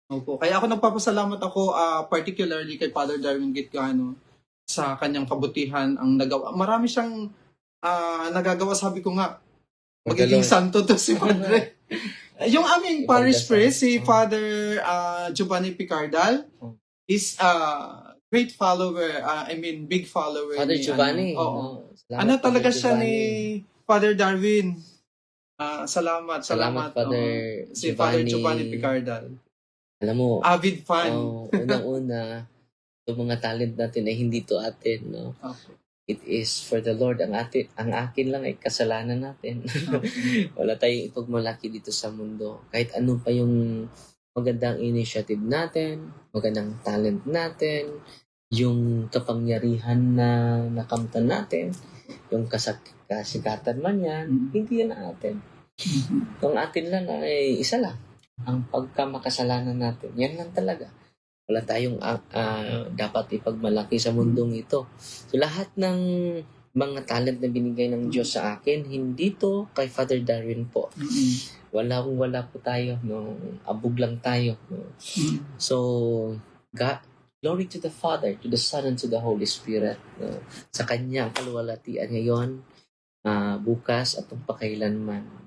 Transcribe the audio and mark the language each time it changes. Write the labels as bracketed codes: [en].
[tl] Opo. Kaya ako nagpapasalamat particularly kay Father Darwin Gitgano sa kanyang kabutihan ang nagawa. Marami siyang nagagawa, sabi ko nga, magiging santo to si Padre. Yung aming parish priest, si Father Giovanni Picardal, [en] is great follower, big follower. [tl] Father Giovanni. Talaga siya ni Father Darwin. Salamat, Father si Father Giovanni Picardal. Alam mo, [en] avid fan. [tl] Unang-una, itong mga talent natin ay hindi to atin, no? [en] It is for the Lord. [tl] Ang akin lang ay kasalanan natin. Wala tayong ipagmalaki dito sa mundo. Kahit ano pa yung magandang initiative natin, magandang talent natin, yung kapangyarihan na nakamtan natin, yung kasikatan man yan, hindi yan atin. Ang atin lang ay isa lang. Ang pagkamakasalanan natin. Yan lang talaga. Wala tayong dapat ipagmalaki sa mundong ito. So lahat ng mga talent na binigay ng Diyos sa akin, hindi to kay Father Darwin po. Wala po tayo. No? Abog lang tayo. No? [en] So, glory to the Father, to the Son, and to the Holy Spirit. [tl] No? Sa Kanya, ang kaluwalhatian ngayon, bukas at pagpakailanman.